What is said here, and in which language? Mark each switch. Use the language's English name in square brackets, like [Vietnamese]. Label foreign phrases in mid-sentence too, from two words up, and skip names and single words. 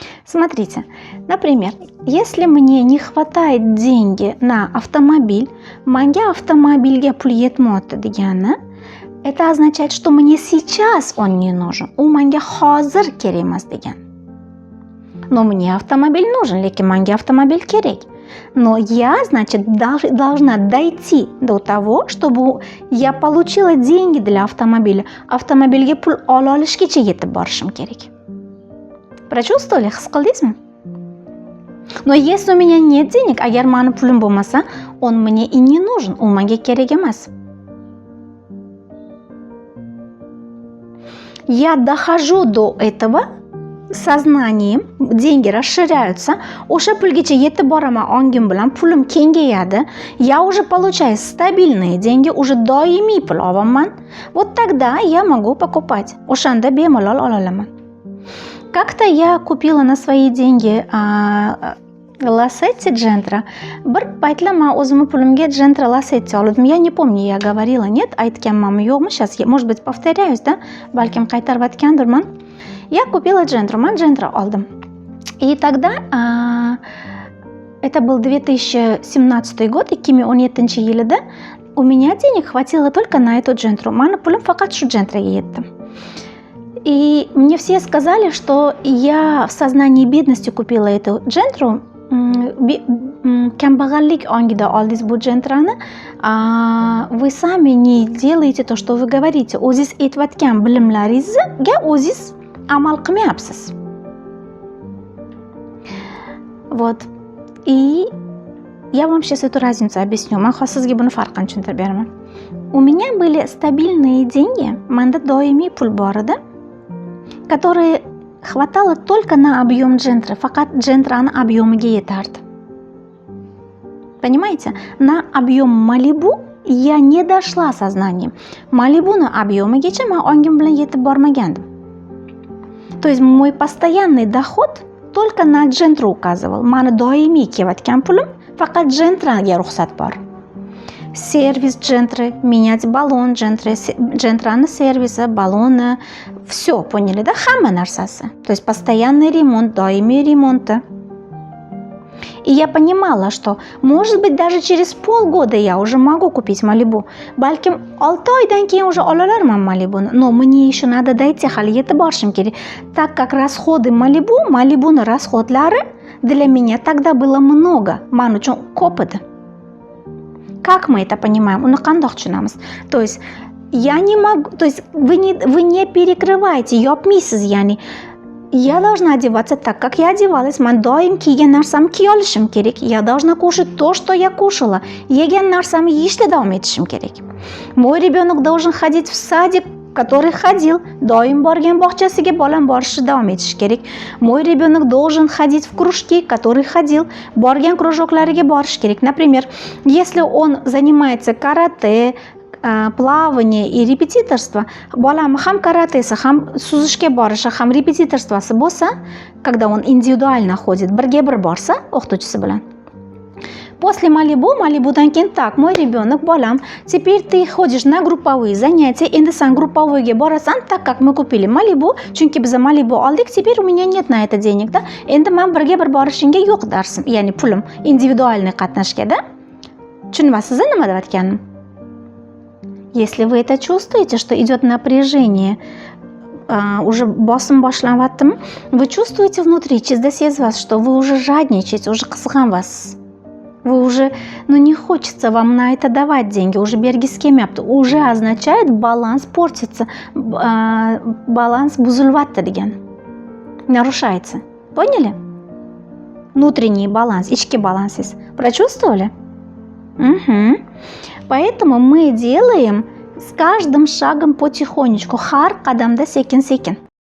[Russian] Смотрите, например, если мне не хватает деньги на автомобиль, [Uzbek] manga avtomobilga pul yetmayapti degani, [Russian] это означает, что мне сейчас он не нужен. [Uzbek] U manga hozir kerak emas degan. [Russian] Но мне автомобиль нужен, [Uzbek] lekin manga автомобиль kerak. [Russian] Но я, значит, должна дойти до того, чтобы я получила деньги для автомобиля. [Uzbek] Avtomobilga pul olishgacha yetib borishim kerak. Прочувствовали? His qildingizmi? [Russian] Но если у меня нет денег, [Uzbek] agar mani pulim bo'lmasa, [Russian] он мне и не нужен, [Uzbek] u menga kerak emas. [Russian] Я дохожу до этого sozнанием, деньги расширяются, [Uzbek] o'sha pulgacha yetib boraman ongim bilan, pulim kengayadi, [Russian] я уже получаю стабильные деньги, уже [Uzbek] doimiy pul olaman. [Russian] Вот тогда я могу покупать. [Uzbek] O'shanda bemalol ola olaman. [Russian] Как-то я купила на свои деньги Lacetti Gentra. [Uzbek] Bir paytlar men o'zimni pulimga Gentra Lacetti oldim. [Russian] Я не помню, я говорила, нет, [Uzbek] aytganmanmi yo'qmi, [Russian] сейчас, может быть, повторяюсь, да, [Uzbek] balkim qaytarib aytgandirman. [Russian] Я купила Gentra, [Uzbek] men Gentra oldim. [Russian] И тогда, это был 2017 год, 2017 yilida, у меня денег хватило только на эту Gentra. [Uzbek] Mani pulim faqat shu Gentraga yetdi. [Russian] И мне все сказали, что я в сознании бедности купила эту Gentra. [Uzbek] Kambag'allik ongida oldingiz bu Gentrani, [Russian] вы сами не делаете то, что вы говорите. [Uzbek] O'zingiz aytayotgan bilimlaringizga o'zingiz amal qilmayapsiz. [Russian] Вот. И я вам сейчас эту разницу объясню. [Uzbek] Men sizga buni farqini tushuntirib beraman. [Russian] У меня были стабильные деньги, [Uzbek] menda doimiy pul bor edi, [Russian] которые хватало только на объем Gentra, [Uzbek] faqat Gentrani объемiga yetardi. [Russian] Понимаете? На объем Malibu я не дошла сознанием. [Uzbek] Malibu'ni объемigacha men ongim bilan yetib bormagandim. [Russian] То есть мой постоянный доход только на Gentra указывал. [Uzbek] Mani doimiy kelayotgan pulim faqat Gentraga ruxsat bor. [Russian] Сервис Gentra, менять баллон Gentrani сервиси, баллоны, все, поняли, да? [Uzbek] Hamma narsasi. [Russian] То есть постоянный ремонт, [Uzbek] doimiy remonti. [Russian] И я понимала, что, может быть, даже через полгода я уже могу купить Malibu. [Uzbek] Balkim 6 oydan keyin уже ola olarman Malibu'ni. [Russian] Но мне еще надо дойти, [Uzbek] hali yetib borishim kerak. [Russian] Так как расходы Malibu'ni расходlari для меня тогда было много. [Uzbek] Men uchun ko'p edi. [Russian] Как мы это понимаем? [Uzbek] Uni qandoq tushunamiz? [Russian] То есть я не могу, то есть вы не перекрываете, [Uzbek] yopmaysiz, ya'ni [Russian] я должна одеваться так, как я одевалась. [Uzbek] Men doim kiygan narsamni kiy olishim kerak. [Russian] Я должна кушать то, что я кушала. [Uzbek] Yegan narsamni yeyishda davom etishim kerak. [Russian] Мой ребенок должен ходить в садик, который ходил. [Uzbek] Doim borgan bog'chasiga bolam borishda davom etishi kerak. [Russian] Мой ребенок должен ходить в кружки, который ходил. [Uzbek] Borgan кружоклariga borish kerak. [Russian] Например, если он занимается карате, плавание и репетиторство, [Uzbek] bolam ham karatesi, ham suzishga borishi, ham repetitorstvosi bo'lsa, [Russian] когда он индивидуально ходит, [Uzbek] birga bir borsa o'qituvchisi bilan. [Russian] После Malibu'dan keyin так, мой ребенок, bolam, теперь ты ходишь на групповые занятия, [Uzbek] endi sen групповойga borasan, [Russian] так как мы купили Malibu, [Uzbek] chunki biz Malibu oldik, [Russian] теперь у меня нет на это денег, да? [Uzbek] Endi men birga bir borishingga yo'q darsim, ya'ni pulim individualniy qatnashga, да? Tushunmaysiz nima deyotganim? [Russian] Если вы это чувствуете, что идет напряжение, уже [Uzbek] bosim boshlanyaptimi, [Russian] вы чувствуете внутри, через вас, что вы уже жадничаете, уже qizg'an вас. Вы уже, не хочется вам на это давать деньги, уже [Uzbek] bergis kelmayapti. [Russian] Уже означает баланс портится, баланс [Uzbek] buzilyapti degan. [Russian] Нарушается. Поняли? Внутренний баланс, [Uzbek] ichki balansingiz. [Russian] Прочувствовали? Угу. Поэтому мы делаем с каждым шагом потихонечку, [Uzbek] har qadamda sekin-sekin.